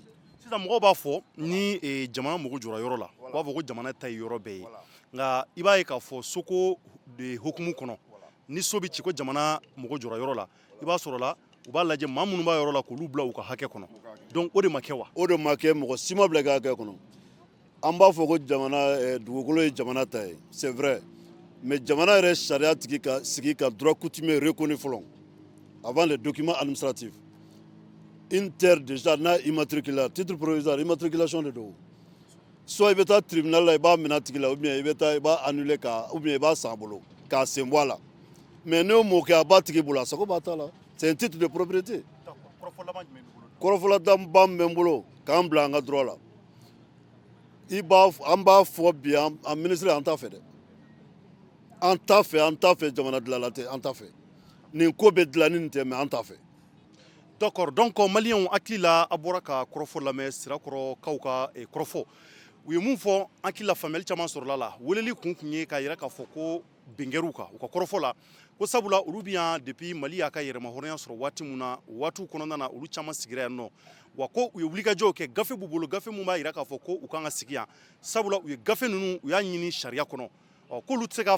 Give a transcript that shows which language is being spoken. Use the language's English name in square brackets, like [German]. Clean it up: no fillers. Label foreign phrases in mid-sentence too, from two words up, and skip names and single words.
[Bambara] sisan mɔgɔw b'a fɔ ni jamana mago jɔra yɔrɔ la u b'a fɔ ko jamana ta ye yɔrɔ bɛɛ ye nka i b'a ye k'a fɔ soko de hokumu kɔnɔ ni so bɛ ci ko jamana mago jɔra yɔrɔ la i b'a sɔrɔ la u b'a lajɛ maa minnu b'a yɔrɔ la k'olu bila u ka hakɛ kɔnɔ donc o de ma kɛ wa. o de ma kɛ mɔgɔ si ma bila i ka hakɛ kɔnɔ an b'a fɔ ko jamana dugukolo ye jamana ta ye [French] c'est vrai mais [Bambara] jamana yɛrɛ sariya tigi ka sigi ka [French] droit coutumier reconnu fɔlɔ avant les documents administratifs une terre déjà n'a immatriculé titre provisoire immatriculation de don soit [Bambara] i bɛ taa tribunal la i b'a minɛ tigi la [French] ou bien [Bambara] i b'a annulé [French] ou bien [Bambara] i b'a san a bolo k'a sen bɔ a la mais n'o m'o kɛ a b'a tigi bolo a sago b'a ta la [French] c'est un titre de propriété [Bambara] kɔrɔfɔla ba min bɛ n bolo k'an bila an ka droit la an b'a fɔ bi an ministre an t'a fɛ dɛ an t'a fɛ jamana dilanla tɛ an t'a fɛ nin ko bɛ dilanni nin tɛ mais an t'a fɛ. [French] D'accord, donc [Bambara] maliyɛnw hakili la a bɔra ka kɔrɔfɔ lamɛn sirakɔrɔkaw ka kɔrɔfɔ u ye mun fɔ an hakili la faamuyali caman sɔrɔla la weleli kun ye k'a yira k'a fɔ ko bɛnkɛr'u kan u ka kɔrɔfɔ la ko sabula olu bɛ yan depuis Mali y'a ka yɛrɛmahɔrɔnya sɔrɔ waati min na o waatiw kɔnɔna na olu caman sigira yan nɔ wa ko u ye wulikajɔw kɛ gafe b'u bolo gafe min b'a yira k'a fɔ ko u kan ka sigi yan sabula u ye gafe ninnu u y'a ɲini sariya kɔnɔ k'olu tɛ se k'a